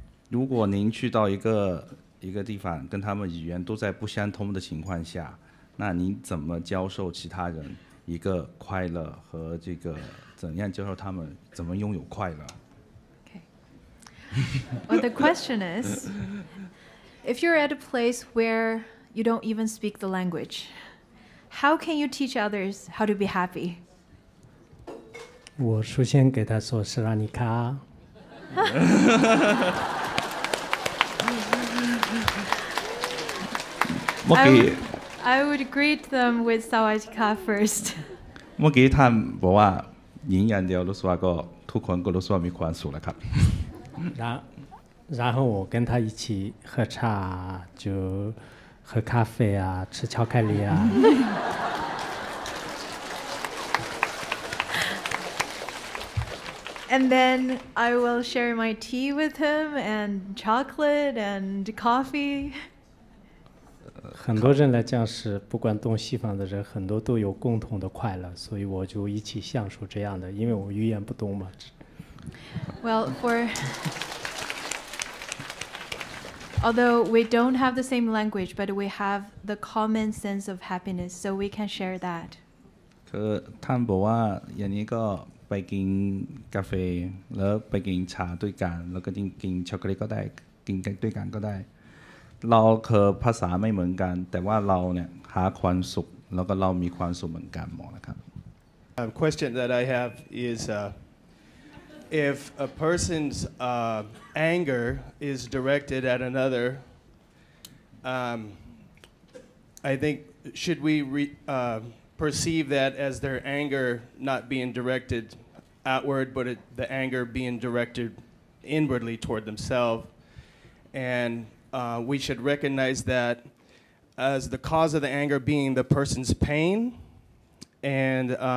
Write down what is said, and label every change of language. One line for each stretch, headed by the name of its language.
Chinese: 如果您去到一个地方，跟他们语言都在不相通的情况下，那您怎么教授其他人一个快乐和这个怎样教授他们怎么拥有快乐
English: Okay. Well, the question is, if you're at a place where you don't even speak the language, how can you teach others how to be happy?
Chinese: 我首先给他说是让你看。
English: I would greet them with Sawadika first.
Thai: เมื่อกี้ท่านบอกว่าหญิงอย่างเดียวรู้สึกว่าก็ทุกคนก็รู้สึกว่ามีความสุขแล้วครับ
Chinese: 然后我跟他一起喝茶，就喝咖啡啊，吃巧克力啊。
English: And then I will share my tea with him and chocolate and coffee.
Chinese: 很多人来讲是不管东西方的人，很多都有共同的快乐，所以我就一起享受这样的，因为我语言不懂嘛。
English: Well, although we don't have the same language, but we have the common sense of happiness, so we can share that.
Thai: คือท่านบอกว่าอย่างนี้ก็ไปกินกาแฟแล้วไปกินชาด้วยกันแล้วก็กินช็อกโกแลตก็ได้กินด้วยกันก็ได้เราคือภาษาไม่เหมือนกันแต่ว่าเราเนี่ยหาความสุขแล้วก็เรามีความสุขเหมือนกันหมดนะครับ
English: Question that I have is if a person's anger is directed at another, I think should we perceive that as their anger not being directed outward, but the anger being directed inwardly toward themselves, and we should recognize that as the cause of the anger being the person's pain, and